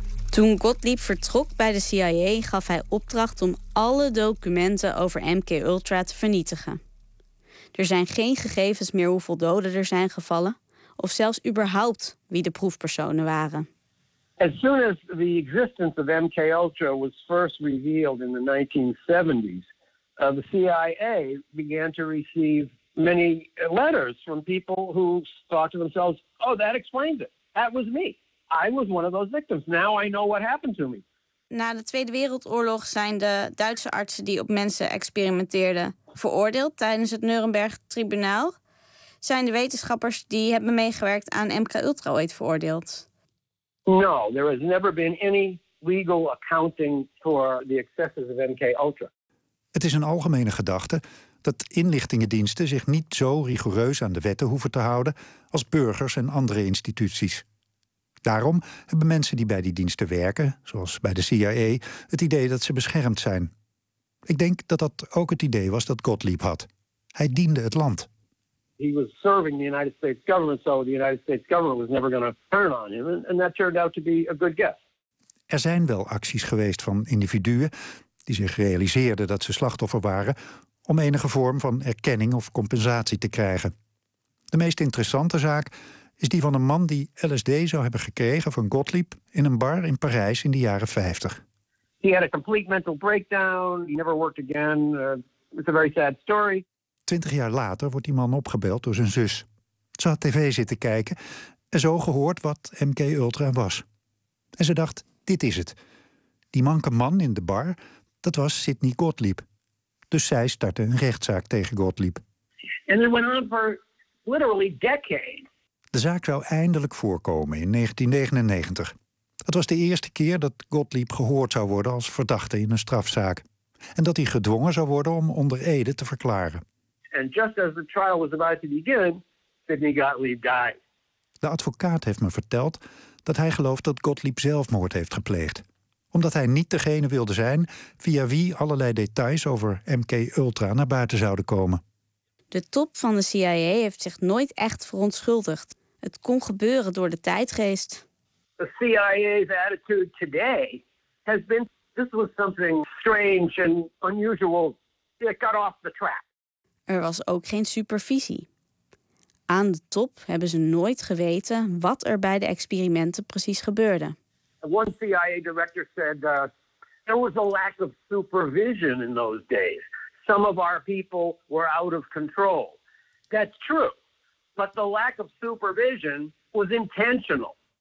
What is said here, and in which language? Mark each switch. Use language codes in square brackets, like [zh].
[nl] Toen Gottlieb vertrok bij de CIA, gaf hij opdracht om alle documenten over MK-Ultra te vernietigen. Er zijn geen gegevens meer hoeveel doden er zijn gevallen, of zelfs überhaupt wie de proefpersonen waren. [en] As soon as the existence of MK-Ultra was first revealed in the 1970s, the CIA began to receive many letters from people who thought to themselves, oh, that explains it. That was me. I was one of those victims. Now I know what happened to me. [nl] Na de Tweede Wereldoorlog zijn de Duitse artsen die op mensen experimenteerden veroordeeld tijdens het Nuremberg-tribunaal. Zijn de wetenschappers die hebben meegewerkt aan MK-Ultra ooit veroordeeld? [en] No, there has never been any legal accounting for the excesses of MK-Ultra. [nl] Het is een algemene gedachte dat inlichtingendiensten zich niet zo rigoureus aan de wetten hoeven te houden als burgers en andere instituties. Daarom hebben mensen die bij die diensten werken, zoals bij de CIA, het idee dat ze beschermd zijn. Ik denk dat dat ook het idee was dat Gottlieb had. Hij diende het land. [en] He was serving the United States government, so the United States government was never going to turn on him, and that turned out to be a good guess. [nl] Er zijn wel acties geweest van individuen die zich realiseerden dat ze slachtoffer waren om enige vorm van erkenning of compensatie te krijgen. De meest interessante zaak is die van een man die LSD zou hebben gekregen van Gottlieb in een bar in Parijs in de jaren 50. [en] He had a complete mental breakdown. He never worked again. It's a very sad story. [nl] 20 jaar later wordt die man opgebeld door zijn zus. Ze had tv zitten kijken en zo gehoord wat MK Ultra was. En ze dacht, dit is het. Die manke man in de bar, dat was Sidney Gottlieb. Dus zij startte een rechtszaak tegen Gottlieb. [en] And it went on for literally decades. [nl] De zaak zou eindelijk voorkomen in 1999. Dat was de eerste keer dat Gottlieb gehoord zou worden als verdachte in een strafzaak. En dat hij gedwongen zou worden om onder ede te verklaren. [en] And just as the trial was about to begin, Sidney Gottlieb died. [nl] De advocaat heeft me verteld dat hij gelooft dat Gottlieb zelfmoord heeft gepleegd. Omdat hij niet degene wilde zijn via wie allerlei details over MK Ultra naar buiten zouden komen. De top van de CIA heeft zich nooit echt verontschuldigd. Het kon gebeuren door de tijdgeest. [en] The CIA's attitude today has been, this was something strange and unusual. It got off the track. [nl] Er was ook geen supervisie. Aan de top hebben ze nooit geweten wat er bij de experimenten precies gebeurde. [en] One CIA director said there was a lack of supervision in those days. Some of our people were out of control. That's true. But the lack of supervision was intentional.